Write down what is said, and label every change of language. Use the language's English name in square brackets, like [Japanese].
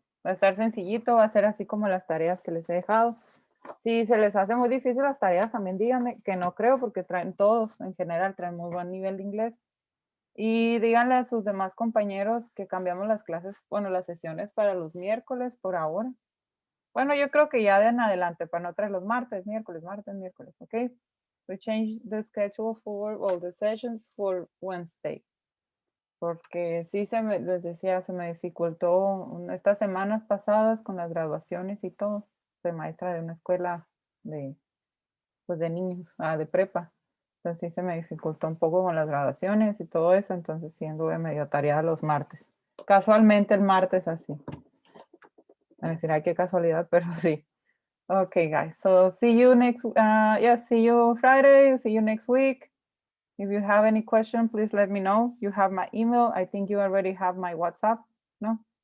[Spanish] Va a estar sencillito, va a ser así como las tareas que les he dejado. Si se les hace muy difícil las tareas, también díganme, que no creo, porque traen todos, en general, traen muy buen nivel de inglés. Y díganle a sus demás compañeros que cambiamos las clases, bueno, las sesiones para los miércoles por ahora. Bueno, yo creo que ya de en adelante, para no traer los martes, miércoles, ¿ok? [English] We change the schedule for, well, the sessions for Wednesday. [Spanish] Porque sí les decía, se me dificultó estas semanas pasadas con las graduaciones y todo. Soy maestra de una escuela de, pues de niños, de prepa. Entonces sí se me dificultó un poco con las graduaciones y todo eso. Entonces sí anduve medio tareada los martes. Casualmente el martes así. Me decir, ay, qué casualidad, pero sí. [English] Okay, guys. So see you next, see you Friday. See you next week. If you have any question, please let me know. You have my email. I think you already have my WhatsApp, no?